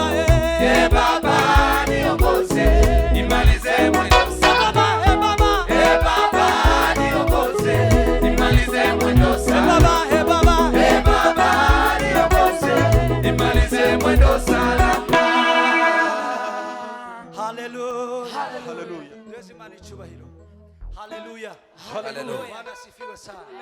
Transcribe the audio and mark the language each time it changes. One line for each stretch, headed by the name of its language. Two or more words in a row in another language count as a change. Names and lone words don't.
Swahili: Ee Baba niongoze, nimalize mwendo sana. Baba, Ee Baba niongoze, nimalize mwendo sana. Baba, Ee Baba niongoze, nimalize mwendo sana. Hallelujah. Hallelujah.
Kinyarwanda: Yesu Imana icyubahiro.
Swahili: Hallelujah. Hallelujah. Bwana asifiwe sana.